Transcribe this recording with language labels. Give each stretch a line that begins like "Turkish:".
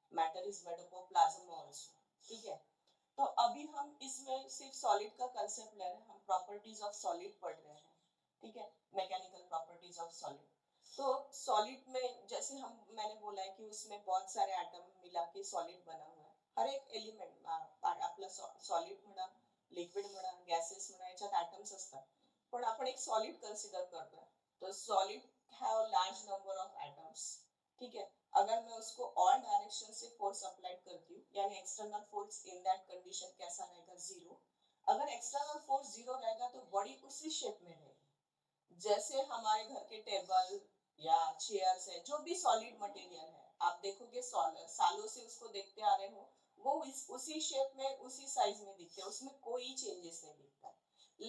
English: Matter is made up of plasma also.
Hindi: ठीक है, तो अभी हम इसमें सिर्फ सॉलिड का कंसेप्ट ले रहे हैं, हम प्रॉपर्टीज ऑफ सॉलिड पढ़ रहे हैं। ठीक है, मैकेनिकल प्रॉपर्टीज ऑफ सॉलिड। तो सॉलिड में जैसे मैंने बोला है कि उसमें बहुत सारे एटम मिला के सॉलिड बना हुआ है।
Marathi: हर एक एलिमेंट आपला सॉलिड म्हणा, लिक्विड म्हणा, गॅसेस म्हणा, याच्यात ॲटम्स असतात, पण आपण एक सॉलिड कन्सिडर करतोय।
Hindi: तो
English: Solid have large number of atoms.
Hindi: ठीक है, अगर मैं उसको ऑल डायरेक्शन से फोर्स अप्लाई करती हूँ, यानी
English: external force in that condition
Hindi: कैसा रहेगा, जीरो। अगर एक्सटर्नल फोर्स जीरो रहेगा तो बॉडी उसी शेप में रहेगी। जैसे हमारे घर के टेबल या चेयर्स है, जो भी सॉलिड मटेरियल है, आप देखोगे सालों से उसको देखते आ रहे हो, वो उसी शेप में, उसी साइज में दिखते हैं, उसमें कोई चेंजेस नहीं दिखता है।